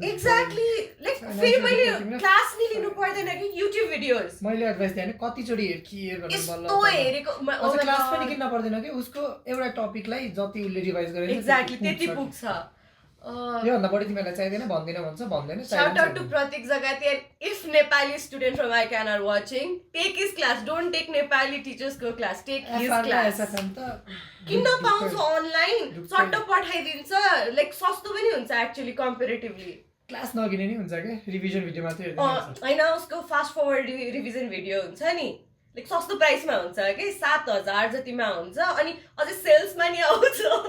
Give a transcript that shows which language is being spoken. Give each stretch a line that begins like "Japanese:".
Nepali: Exactly like फेरि मैले class नि लिनु पर्दैन कि युट्युब भिडियोज मैले एडभाइस दिएँ कतिचोटि हेर कि हेर भनेर यस्तो हेरेको अझ क्लास पनि किन्न पर्दैन कि उसको एउटा टपिकलाई जति उसले रिभाइज गरेर एक्ज्याक्टली त्यति पुग्छ योभन्दा बढी तिमीलाई चाहिँदैन भन्दिनँ भन्छ भन्दैन
English: Shout out to Pratik Zagati and if Nepali student from ICANN are watching, take his class. Don't take Nepali teachers go class. Take his class.
Nepali: SFM त किन्न पाउँछ अनलाइन सट्ट पठाइदिन्छ लाइक सस्तो पनि हुन्छ एक्चुअली कम्पेरिटिभली क्लास नगिने नि हुन्छ क्या रिभिजन भिडियो मात्रै हेर्नु होइन उसको फास्ट फरवर्ड रिभिजन भिडियो हुन्छ नि लाइक सस्तो प्राइसमा हुन्छ कि 7,000 जतिमा हुन्छ अनि अझै सेल्समा नि आउँछ